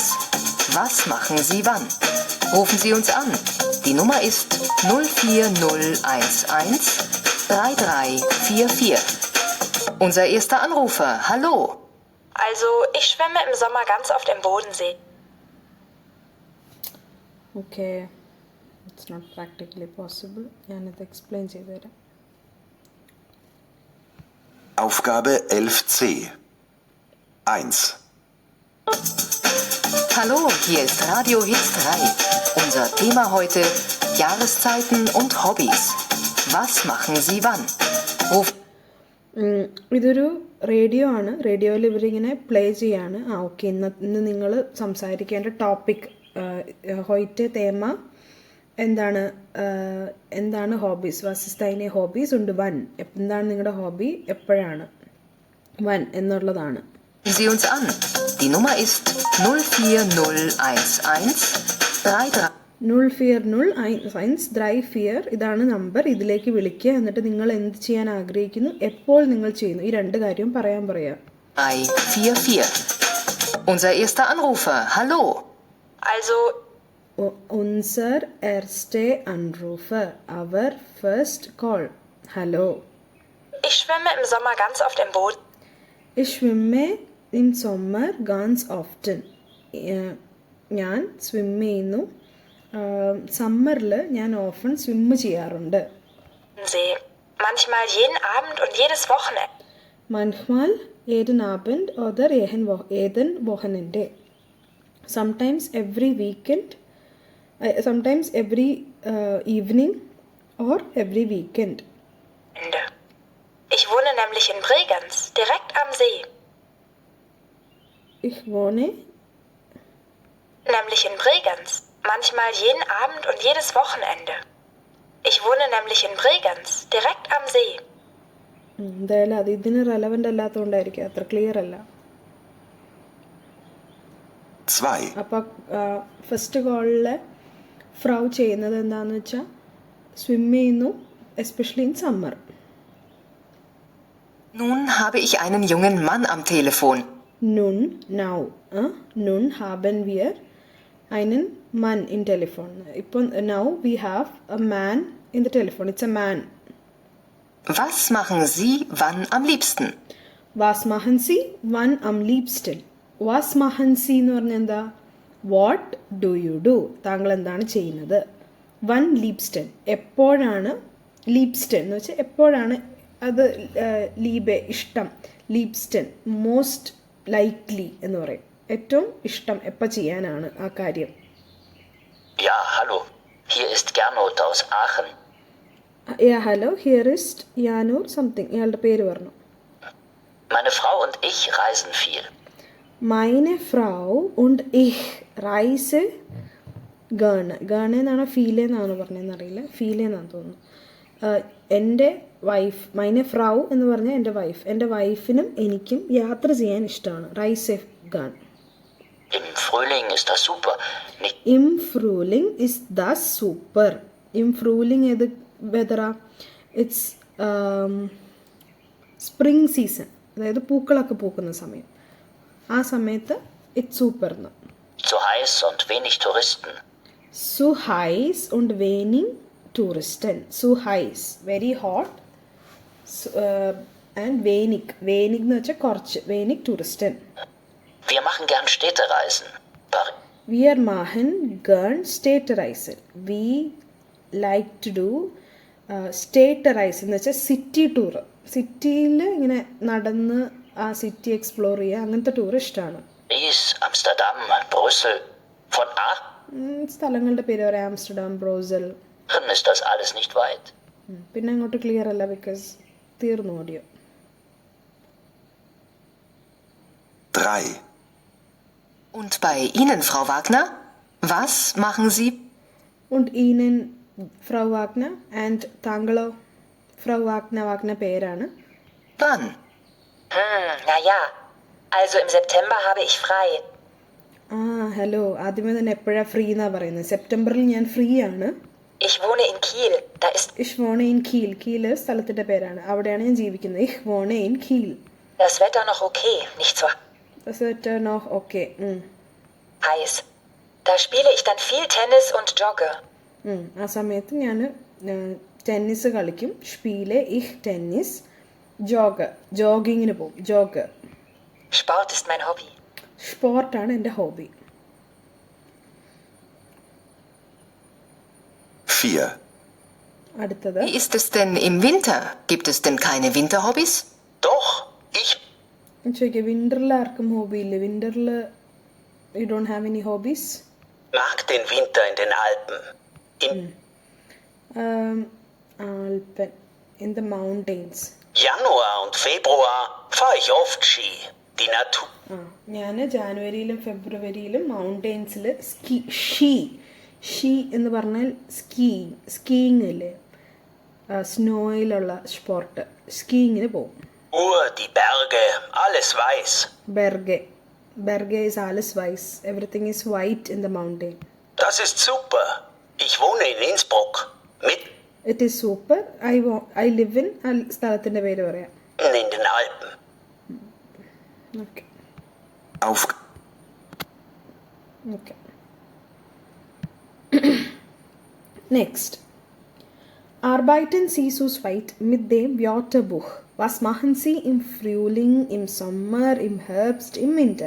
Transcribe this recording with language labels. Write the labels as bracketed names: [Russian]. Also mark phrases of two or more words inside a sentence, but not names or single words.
[German] Was machen Sie wann? Rufen Sie uns an. Die Nummer ist 04011 3344. Unser erster Anrufer, hallo. Also, ich schwimme im Sommer ganz oft im Bodensee. [English] okay, it's not practically possible. [Malayalam] ഞാനിത് എക്സ്പ്ലെയിൻ ചെയ്തു തരാം. [German] Aufgabe 11c. 1. Hallo, hier ist Radio Hits 3. Unser Thema heute: Jahreszeiten und Hobbys. Was machen Sie wann? [Malayalam] ഇതൊരു റേഡിയോ ആണ്. റേഡിയോയിൽ ഇവരിങ്ങനെ പ്ലേ ചെയ്യാണ്. ഓക്കെ, ഇന്ന് നിങ്ങൾ സംസാരിക്കേണ്ട ടോപ്പിക് [German] heute Thema [Malayalam] എന്താണ് ഹോബീസ്. [German] was ist deine [Malayalam] ഹോബീസ് ഉണ്ട്. വൻ, എന്താണ് നിങ്ങളുടെ ഹോബി, എപ്പോഴാണ്, വൻ എന്നുള്ളതാണ്. [German] Sie uns an. Die Nummer ist 04011 [Malayalam] 04011 ഇതാണ് നമ്പർ. ഇതിലേക്ക് വിളിക്കുക. എന്നിട്ട് നിങ്ങൾ എന്ത് ചെയ്യാൻ ആഗ്രഹിക്കുന്നു, എപ്പോൾ നിങ്ങൾ ചെയ്യുന്നു, ഈ രണ്ട് കാര്യവും പറയാൻ പറയാം. [German] 344. Unser erster Anrufer, hallo. Also, unser erster Anrufer, [English] our first call. [German] Hallo. ich schwimme im Sommer ganz oft im Boden. Ich schwimme im Sommer ganz often. [Malayalam] ഞാൻ സ്വിം ചെയ്യുന്നു. സമ്മറിൽ ഞാൻ [English] often swim [Malayalam] ചെയ്യാറുണ്ട്. [German] See. Manchmal jeden Abend und jedes Wochenende. Manchmal jeden Abend oder jeden Wochenende. [English] Sometimes every weekend. Sometimes every evening or every weekend. [German] Ich wohne nämlich in Bregenz, direkt am See. Ich wohne nämlich in Bregenz. Manchmal jeden Abend und jedes Wochenende. Ich wohne nämlich in Bregenz, direkt am See. [Malayalam] എന്തായാലും അത് ഇതിന് റെലവൻ്റ് അല്ലാത്തതുകൊണ്ടായിരിക്കും, അത്ര ക്ലിയർ അല്ല. 2. അപ്പോൾ [English] first call [Malayalam] ഫ്രൗ ചെയ്യുന്നത് എന്താണെന്ന് വെച്ചാൽ സ്വിം ചെയ്യുന്നു, [English] especially in summer. [German] Nun habe ich einen jungen Mann am Telefon. Nun, now. Nun haben wir einen Mann in Telefon. [Malayalam] ഇപ്പോൾ [English] now we have a man in the telephone. It's a man. [German] Was machen Sie wann am liebsten? Was machen Sie wann am liebsten? Was machen Sie [Malayalam] എന്ന് പറഞ്ഞാൽ എന്താ? [English] What do you do? [Malayalam] താങ്കൾ എന്താണ് ചെയ്യുന്നത്? [German] Wann liebsten, [Malayalam] എപ്പോഴാണ്. liebsten എന്ന് വെച്ചാൽ എപ്പോഴാണ്, അത് ലീബെ ഇഷ്ടം. liebsten [English] most likely [Malayalam] എന്ന് പറയും. ഏറ്റവും ഇഷ്ടം എപ്പോൾ ചെയ്യാനാണ് ആ കാര്യം. [German] Ja, hallo. Hier ist Gernot aus Aachen. Ja, hallo. Hier ist Janur something. [Malayalam] ഇയാളുടെ പേര് പറഞ്ഞു. [German] Meine Frau und ich reisen viel. Meine Frau und ich reise gerne. [Malayalam] Gerne എന്നാണോ ഫീൽ എന്നാണോ പറഞ്ഞതെന്നറിയില്ല. ഫീൽ എന്നാണ് തോന്നുന്നു. എൻ്റെ വൈഫ്, [German] meine Frau [Malayalam] എന്ന് പറഞ്ഞാൽ എൻ്റെ വൈഫ്. എൻ്റെ വൈഫിനും എനിക്കും യാത്ര ചെയ്യാൻ ഇഷ്ടമാണ്. [German] reise gern. Im Frühling ist das super. Im Frühling ist das super. Im Frühling [Malayalam] ഏത് വെതറാ? [English] it's spring season, [Malayalam] അതായത് പൂക്കളൊക്കെ പൂക്കുന്ന സമയം. ആ സമയത്ത് [English] it's super [Malayalam] എന്ന്. [German] zu heiß und wenig Touristen. Zu heiß und wenig Touristen. Zu heiß, [English] very hot. And wenig. [Malayalam] Wenig എന്ന് വെച്ചാൽ കുറച്ച്. [German] Wenig Touristen. Wir machen gern Städtereisen. Wir machen gern Städtereisen. [English] We like to do Städtereisen [Malayalam] എന്ന് വെച്ചാൽ [English] city tour. [Malayalam] സിറ്റിയിൽ ഇങ്ങനെ നടന്ന് ആ സിറ്റി എക്സ്പ്ലോർ ചെയ്യുക, അങ്ങനത്തെ ടൂർ ഇഷ്ടമാണ്. [German] Paris, Amsterdam, Brüssel. Von [Malayalam] സ്ഥലങ്ങളുടെ പേര് പറയാം. ആംസ്റ്റർഡാം, ബ്രൂസൽ. [German] Aachen ist das alles nicht weit. [Malayalam] പിന്നെ അങ്ങോട്ട് ക്ലിയർ അല്ല, ബിക്കോസ് തീർന്നു ഓഡിയോ. [German] 3. Und bei Ihnen, Frau Wagner? Was machen Sie? Und Ihnen, Frau Wagner? And താങ്കളോ? [Malayalam] Frau Wagner, Wagner പേരാണ്. [German] Wann? Naja, also im September habe ich frei. [Malayalam] ഹലോ. ആദ്യമേ തന്നെ എപ്പോഴാണ് ഫ്രീ എന്നാണ് പറയുന്നത്? സെപ്റ്റംബറിൽ ഞാൻ ഫ്രീ ആണ്. [German] Ich wohne in Kiel. Da ist Ich wohne in Kiel. [Malayalam] Kiel സ്ഥലത്തിൻ്റെ പേരാണ്. അവിടെയാണ് ഞാൻ ജീവിക്കുന്നത്. [German] Ich wohne in Kiel. das Wetter noch okay, nicht so Das Wetter noch okay. heiß. Da spiele ich dann viel Tennis und jogge. [Malayalam] ആ സമയത്ത് ഞാൻ ടെന്നീസ് കളിക്കും. [German] spiele ich Tennis. [Malayalam] ജോഗിങ്ങിന് പോകും. ജോഗ്. [German] Sport ist mein Hobby. [Malayalam] സ്പോർട്ടാണ് എൻ്റെ ഹോബി. 4. അടുത്തത്. [German] Wie ist es denn im Winter? Gibt es denn keine Winterhobbys? Doch, ich [Malayalam] ചോദിക്കുക, വിൻ്ററിൽ ആർക്കും ഹോബി ഇല്ലേ? വിൻ്ററിൽ [English] you don't have any hobbies? [German] mag den Winter in den Alpen. [English] Alpen, in the mountains. [German] Januar und Februar fahre ich oft Ski. Die Natur. [Malayalam] ഞാൻ ജാനുവരിയിലും ഫെബ്രുവരിയിലും മൗണ്ടെയ്ൻസിൽ ഷീ എന്ന് പറഞ്ഞാൽ സ്കീയിങ് ഇല്ലേ? സ്നോയിലുള്ള സ്പോർട്ട്. സ്കീയിങ്ങിന് പോകും. [German] Die Berge, alles weiß. Berge is alles weiß. [English] Everything is white in the mountain. [German] Das ist super. Ich wohne in Innsbruck. Mitten [English] It is super. I live in [Malayalam] സ്ഥലത്തിൻ്റെ പേര് പറയാം. [German] in den Alpen. [English] Okay. Okay. Next. [German] Arbeiten Sie zu zweit mit dem Wörterbuch. Was machen Sie im Frühling, im Sommer, im Herbst, im Winter?